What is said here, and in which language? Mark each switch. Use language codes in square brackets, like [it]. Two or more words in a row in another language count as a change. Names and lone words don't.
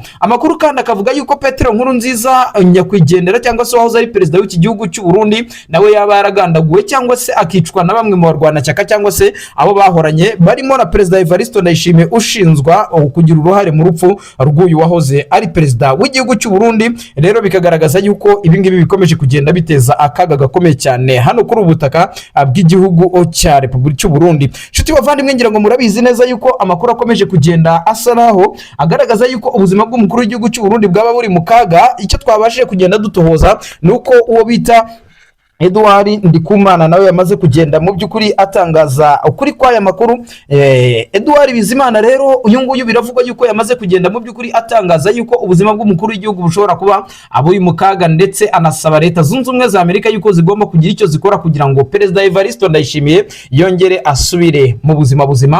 [rw] Amakuru kandi akavuga yuko Petero Nkurunziza nyakwigendera cyangwa se wahoze ari perezida w'iki gihugu cy'u Burundi nawe yaba yaragandaguwe cyangwa se akicwa na bamwe mu barwanashyaka cyangwa se abo bahoranye, barimo na Perezida Evariste Ndayishimiye ushinzwa kugira uruhare mu rupfu rw'uyu wahoze ari perezida w'igihugu cy'u Burundi. Rero bikagaragaza yuko ibingibi bikomeje kugenda biteza akaga gakomeye cyane hano kuri ubutaka bw'igihugu cya Repubulika y'u Burundi. Nshuti bavandimwe, ngira ngo murabizi neza yuko amakuru akomeje kugenda asa naho agaragaza yuko ubuzima bw'umukuru w'igihugu cy'u Burundi bwaba buri mu kaga. Icyo twabashije kugenda dutohoza nuko uwo bita Edouard Ndikumana nawe yamaze kugenda mu by'ukuri atangaza ukuri kw'aya makuru. Edouard Bizimana rero uyu nguyu biravuga yuko yamaze kugenda mu by'ukuri atangaza yuko ubuzima bw'umukuru w'igihugu bushobora kuba abuye mu kaga, ndetse anasaba leta zunze ubumwe za Amerika yuko zigomba kugira icyo zikora kugira ngo Perezida Evariste Ndayishimiye yongere asubire mu buzima buzima.